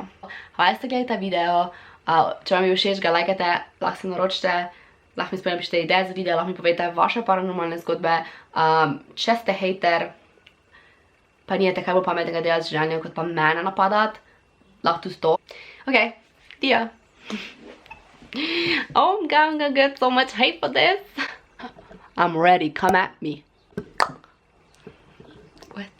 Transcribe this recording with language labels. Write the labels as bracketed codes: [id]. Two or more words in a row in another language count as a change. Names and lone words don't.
[sl] Hvala, da ste gledali ta video, če vam je všeč, ga lajkajte, lahko se naročite, lahko mi sploh napišite ideje za video, lahko mi povejte vaše paranormalne zgodbe, če ste hejter, pa nijete kaj bolj pametnega delati z življenjem, kot pa mene napadati, lahko tudi to. Ok, dia. [en] Oh, I'm gonna get so much hate for this. I'm ready, come at me. What?